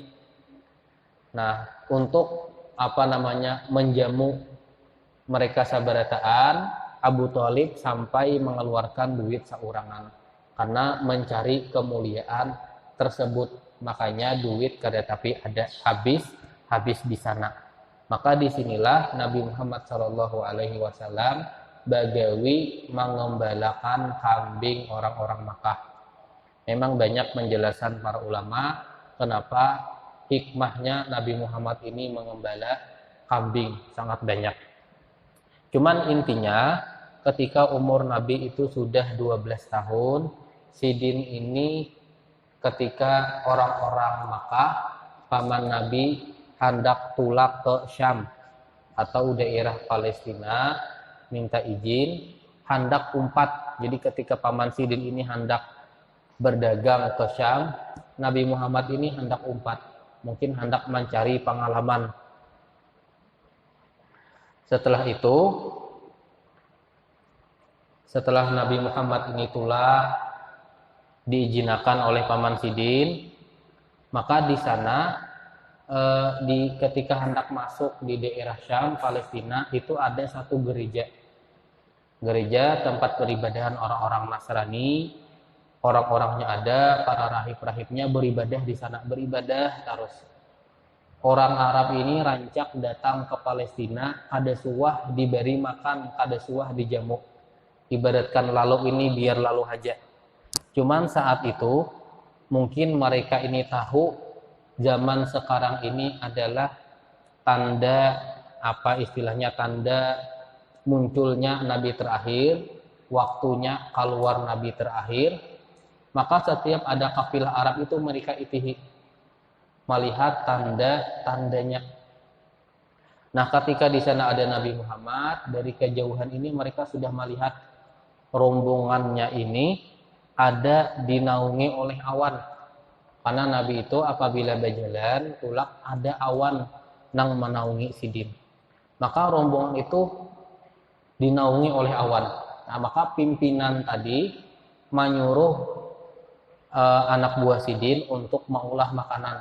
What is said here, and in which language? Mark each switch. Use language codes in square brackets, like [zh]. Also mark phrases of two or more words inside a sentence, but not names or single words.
[bjn] Nah, untuk menjamu mereka sabarataan, Abu Thalib sampai mengeluarkan duit saurangan karena mencari kemuliaan tersebut. Makanya duit kada tapi ada habis di sana. Maka disinilah Nabi Muhammad SAW bagawi mengembalakan kambing orang-orang Makkah. [id] Memang banyak penjelasan para ulama kenapa hikmahnya Nabi Muhammad ini mengembala kambing, sangat banyak. [bjn] Cuman intinya ketika umur Nabi itu sudah 12 tahun, Sidin ini ketika orang-orang Makkah, paman Nabi hendak tulak ke Syam atau daerah Palestina, minta izin, hendak umpat. Jadi ketika paman Sidin ini hendak berdagang ke Syam, Nabi Muhammad ini hendak umpat. [id] Mungkin hendak mencari pengalaman. [bjn] Setelah itu, setelah Nabi Muhammad ini tulak, diizinkan oleh paman Sidin, [id] maka di sana ketika hendak masuk di daerah Syam, Palestina, itu ada satu gereja tempat peribadahan orang-orang Nasrani. Orang-orangnya ada, para rahib-rahibnya beribadah di sana, beribadah terus. [bjn] Orang Arab ini rancak datang ke Palestina, kada suah diberi makan, kada suah dijamu. [id] Ibaratkan lalu ini biar lalu aja. Cuman saat itu mungkin mereka ini tahu zaman sekarang ini adalah tanda tanda munculnya Nabi terakhir, waktunya keluar Nabi terakhir. [bjn] Maka setiap ada kafilah Arab itu mereka itihi melihat tanda-tandanya. [id] Nah, ketika di sana ada Nabi Muhammad, dari kejauhan ini mereka sudah melihat rombongannya ini ada dinaungi oleh awan. [bjn] Karena Nabi itu apabila berjalan, tulak ada awan nang menaungi Sidin. [id] Maka rombongan itu dinaungi oleh awan. [bjn] Nah, maka pimpinan tadi menyuruh anak buah Sidin untuk mengolah makanan.